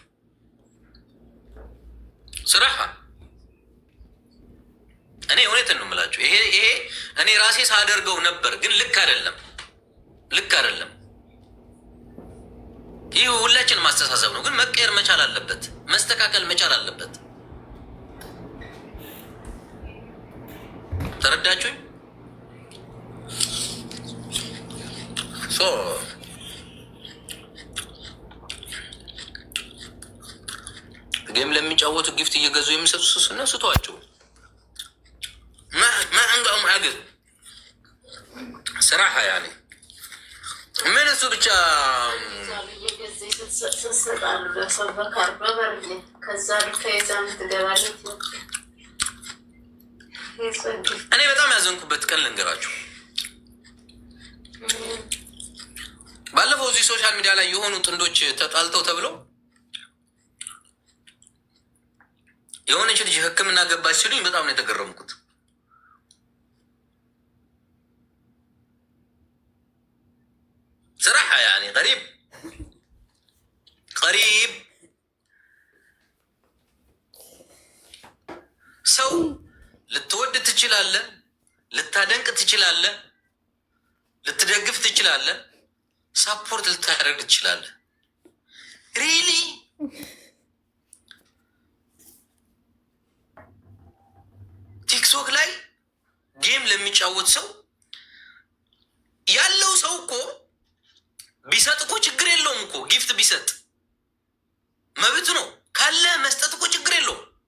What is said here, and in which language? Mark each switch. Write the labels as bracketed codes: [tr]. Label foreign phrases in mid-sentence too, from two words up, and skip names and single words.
[am] ስራህ እኔ እውነትን ነው የምላችሁ። ይሄ እኔ ራሴ ሳደርገው ነበር፣ ግን ልክ አይደለም። ይህ ሁላችንም ማስተሳሰብ ነው፣ ግን መቀየር መቻል አለበት፣ መስተካከል መቻል አለበት። ተረዳችሁኝ? ጌም ለሚጫወቱ ጊፍት እየገዙ የሚሰጡ እነሱ ተዋቸው። [ar] ما عندهم عقل صراحة يعني [am] ምን እሱ ብቻ እኔ በጣም ያዘንኩበት ቀን ልንገራችሁ። ባለፈው እዚህ ሶሻል ሚዲያ ላይ የሆኑ ጥንዶች ተጣልተው ተብለው የሆነች ልጅ ሕክምና ገባች ሲሉኝ በጣም ነው የተገረምኩት። [ar] صراحة يعني قريب [am] ሰው ልትወድ ትችላለህ፣ ልታደንቅ ትችላለህ፣ ልትደግፍ ትችላለህ፣ ሳፖርት ልታደርግ ትችላለህ። ሪሊ ቲክቶክ ላይ ጌም ለሚጫወት ሰው ያለው ሰው እኮ ቢሰጥ እኮ ችግር የለውም እኮ ጊፍት ቢሰጥ መብት ነው። ካለ መስጠት እኮ ችግር የለውም